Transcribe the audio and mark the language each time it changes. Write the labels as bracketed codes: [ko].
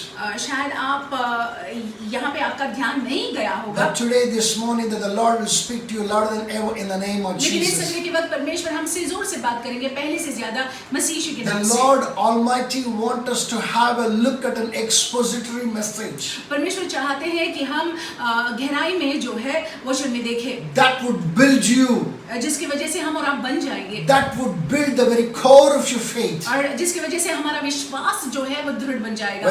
[hi] शायद आप यहाँ पे आपका ध्यान नहीं गया होगा, [en] But today, this morning, that the Lord will speak to you louder than ever in the name of [hi] लेकिन इस [en] Jesus. [hi] समय के वक्त परमेश्वर हमसे जोर से बात करेंगे पहले से ज्यादा मसीह यीशु के नाम [en] The [hi] से। [en] Lord Almighty wants us to have a look at an expository message [hi] परमेश्वर चाहते हैं कि हम गहराई में जो है वचन में देखें, [en] that would build you, [hi] जिसकी वजह से हम और आप बन जाएंगे [en] that would build the very core of your faith. [hi] और जिसकी वजह से हमारा विश्वास जो है वो दृढ़ बन जाएगा।